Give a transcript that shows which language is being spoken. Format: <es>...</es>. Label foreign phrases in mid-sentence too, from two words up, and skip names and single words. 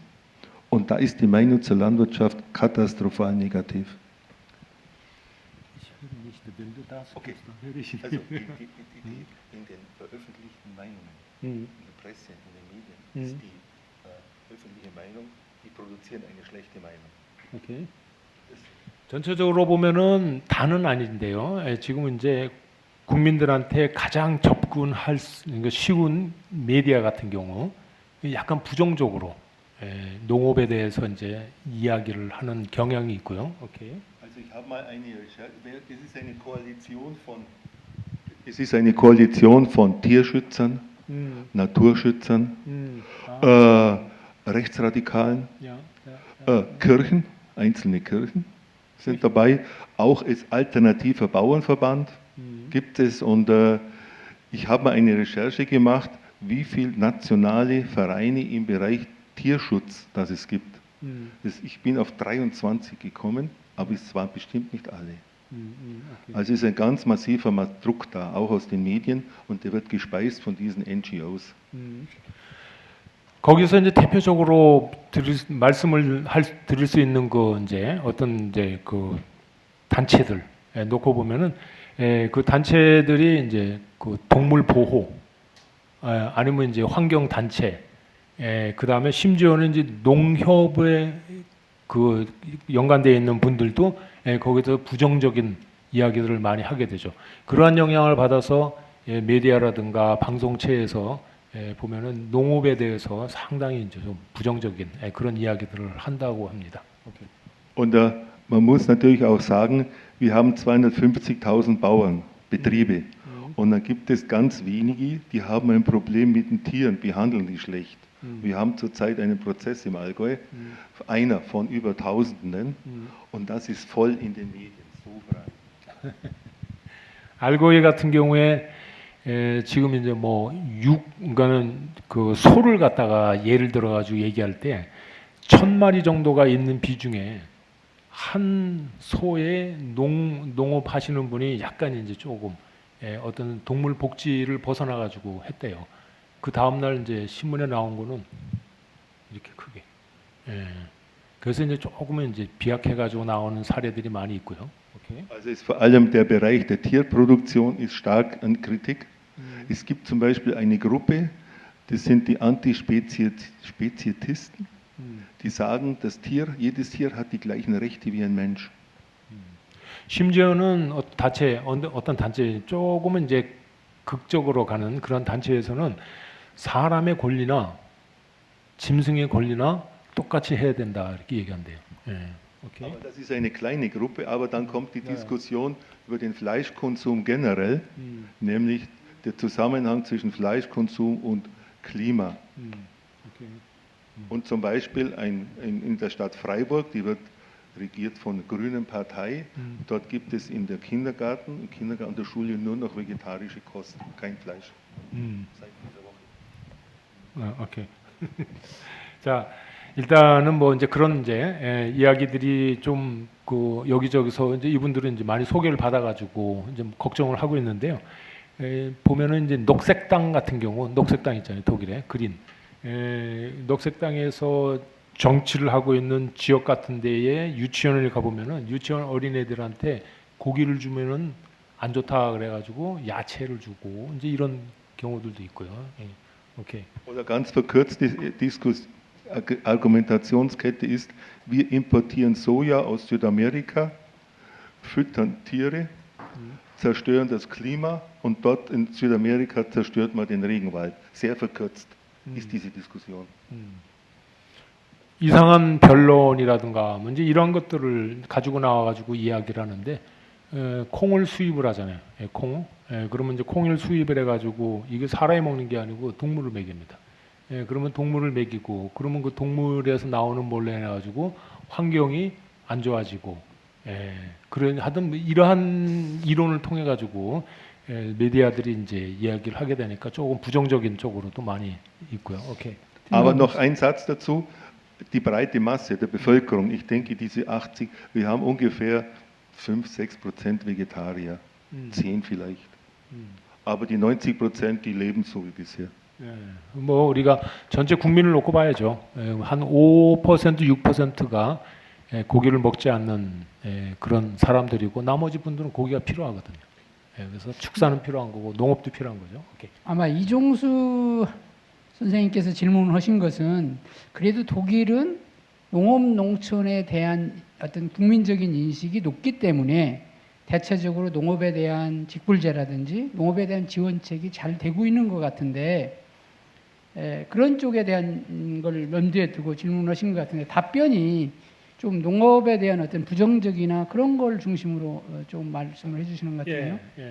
<de>Und da ist die Meinung zur Landwirtschaft katastrophal negativ. Ich höre nicht, wenn du das Okay. dann höre ich. Also in den veröffentlichten Meinungen, in der Presse, in den Medien, ist die öffentliche Meinung, die produzieren eine schlechte Meinung.</de> <ko>오케이. 전체적으로 보면은 다는 아닌데요. 지금 이제 국민들한테 가장 접근할 쉬운 메디아 같은 경우 약간 부정적으로 농업에 대해서 이제 이야기를 하는 경향이 있고요. 오케이.</ko> <de>Also ich habe mal es ist eine Koalition von Tierschützern, Naturschützern, Rechtsradikalen, Kirchen, einzelne Kirchen sind dabei, auch als alternativer Bauernverband gibt es und ich habe mal eine Recherche gemacht, wie viele nationale Vereine im Bereich Tierschutz das es gibt. Ich bin auf 23 gekommen, aber es waren bestimmt nicht alle. Also ist ein ganz massiver Druck da, auch aus den Medien und der wird gespeist von diesen NGOs.</de> <ko>거기서 이제 대표적으로 드릴 수 있는 거 이제 어떤 이제 그 단체들 놓고 보면은 그 단체들이 이제 그 동물 보호 아니면 이제 환경 단체 그 다음에 심지어는 이제 농협에 그 연관되어 있는 분들도 거기서 부정적인 이야기들을 많이 하게 되죠. 그러한 영향을 받아서 메디아라든가 방송체에서 보면은 농업에 대해서 상당히 이제 좀 부정적인 그런 이야기들을 한다고 합니다.</ko> <de>Und man muss natürlich auch sagen, wir haben 250.000 Bauernbetriebe und dann gibt es ganz wenige, die haben ein Problem mit den Tieren, behandeln die schlecht. Wir haben zurzeit einen Prozess im Allgäu, einer von über Tausenden und das ist voll in den Medien, so frei.</de> <ko>알고이 같은 경우에 지금 이제 뭐 그러니까는 그 소를 갖다가 예를 들어 가지고 얘기할 때 1,000마리 정도가 있는 비중에 한 소에 농업 하시는 분이 약간 이제 조금 어떤 동물 복지를 벗어나 가지고 했대요. 그 다음 날 이제 신문에 나온 거는 이렇게 크게. 그래서 이제 조금은 이제 비약해 가지고 나오는 사례들이 많이 있고요.</ko> <de>Okay. Also ist vor allem der Bereich der Tierproduktion ist stark an Kritik. Es gibt zum Beispiel eine Gruppe, das sind die Antispezietisten, die sagen, jedes Tier hat die gleichen Rechte wie ein Mensch.</de> <ko>심지어는 어떤 단체 조금은 이제 극적으로 가는 그런 단체에서는 사람의 권리나 짐승의 권리나 똑같이 해야 된다 이렇게 얘기한대요.</ko> <de>Okay. Aber das ist eine kleine Gruppe, aber dann kommt die Diskussion über den Fleischkonsum generell, nämlich der Zusammenhang zwischen Fleischkonsum und Klima. Okay. Und zum Beispiel in der Stadt Freiburg, die wird regiert von der Grünen Partei, dort gibt es im Kindergarten der Schule nur noch vegetarische Kost, kein Fleisch. Seit dieser Woche.</de> <ko>오케이. 자, 일단은 뭐 이제 그런 이제 이야기들이 좀 그 여기저기서 이제 이분들은 이제 많이 소개를 받아가지고 이제 걱정을 하고 있는데요. 보면은 이제 녹색당 같은 경우, 녹색당 있잖아요, 독일에 그린. 녹색당에서 정치를 하고 있는 지역 같은 데에 유치원을 가보면은 유치원 어린애들한테 고기를 주면은 안 좋다 그래가지고 야채를 주고 이제 이런 경우들도 있고요. 오케이.</ko> <de>Oder ganz verkürzt die Argumentationskette ist, wir importieren Soja aus Südamerika, füttern Tiere, zerstören das Klima und dort in Südamerika zerstört man den Regenwald. Sehr verkürzt ist diese Diskussion.</de> <ko>이상한 변론이라든가 뭐 이제 이런 것들을 가지고 나와가지고 이야기를 하는데 콩을 수입을 하잖아요. 콩. 그러면 이제 콩을 수입을 해가지고 이게 사람이 먹는 게 아니고 동물을 먹입니다. 그러면 동물을 먹이고 그러면 그 동물에서 나오는 몰래 해가지고 환경이 안 좋아지고 그런 하여튼 이러한 이론을 통해 가지고 메디아들이 이제 이야기를 하게 되니까 조금 부정적인 쪽으로도 많이 있고요. 오케이.</ko> <de>Aber noch ein Satz dazu. Die breite Masse der Bevölkerung, ich denke diese 80, wir haben ungefähr 5-6% Vegetarier, 10 vielleicht. Aber die 90%, die leben so wie bisher.</de> <ko>뭐 우리가 전체 국민을 놓고 봐야죠. 한 5%, 6%가 고기를 먹지 않는 그런 사람들이고 나머지 분들은 고기가 필요하거든요. 그래서 축사는 필요한 거고 농업도 필요한 거죠. 오케이. 아마 이종수 선생님께서 질문을 하신 것은 그래도 독일은 농업 농촌에 대한 어떤 국민적인 인식이 높기 때문에 대체적으로 농업에 대한 직불제라든지 농업에 대한 지원책이 잘 되고 있는 것 같은데 그런 쪽에 대한 걸 염두에 두고 질문하신 것 같은데 답변이 좀 농업에 대한 어떤 부정적이나 그런 걸 중심으로 좀 말씀을 해주시는 것 같아요.</ko>